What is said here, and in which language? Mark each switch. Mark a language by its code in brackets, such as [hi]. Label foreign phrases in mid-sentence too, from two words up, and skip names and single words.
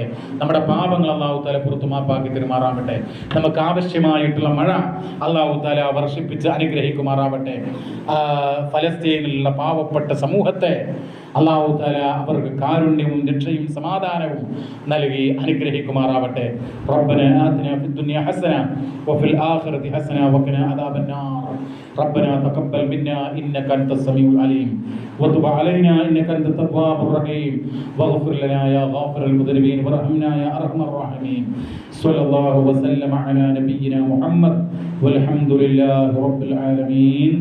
[ml] നമ്മുടെ പാപങ്ങൾ [ar] الله تعالى [ml] പുറത്തു മാപ്പാക്കി തരുമാറാവട്ടെ. നമുക്ക് ആവശ്യമായിട്ടുള്ള മഴ [ar] الله تعالى [ml] വർഷിപ്പിച്ച് അനുഗ്രഹിക്കുമാറാവട്ടെ. ഫലസ്തീനിലുള്ള പാവപ്പെട്ട സമൂഹത്തെ [ar] الله تعالى [ml] അവർക്ക് കാരുണ്യവും രക്ഷയും സമാധാനവും നൽകി അനുഗ്രഹിക്കുമാറാവട്ടെ. [ar] ربنا آتنا في الدنيا حسنة وفي الآخرة حسنة وقنا عذاب النار. ربنا تقبل منا إنك أنت السميع العليم وتب علينا إنك أنت التواب الرحيم واغفر لنا يا غافر المذنبين وارحمنا يا أرحم الراحمين. صلى الله وسلم على نبينا محمد والحمد لله رب العالمين.